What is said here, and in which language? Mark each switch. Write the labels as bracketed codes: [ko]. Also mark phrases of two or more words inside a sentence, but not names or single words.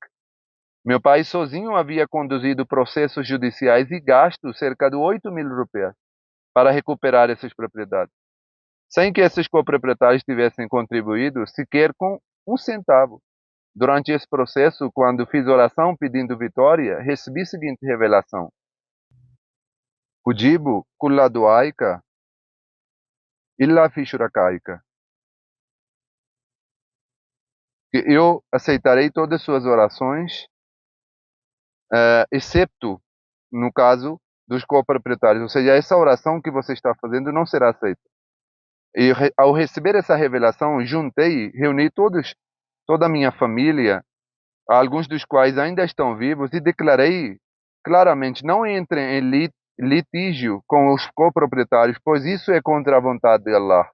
[pt] Meu pai sozinho havia conduzido processos judiciais e gasto cerca de 8.000 rupias para recuperar essas propriedades, sem que esses coproprietários tivessem contribuído sequer com um centavo. Durante esse processo, quando fiz oração pedindo vitória, recebi a seguinte revelação: [ar] أجيب كل دعائك إلا في شركائك. [pt] Que eu aceitarei todas as suas orações, excepto no caso dos coproprietários. Ou seja, essa oração que você está fazendo não será aceita. E ao receber essa revelação, reuni toda a minha família, alguns dos quais ainda estão vivos, e declarei claramente: não entrem em litígio com os coproprietários, pois isso é contra a vontade de Allah.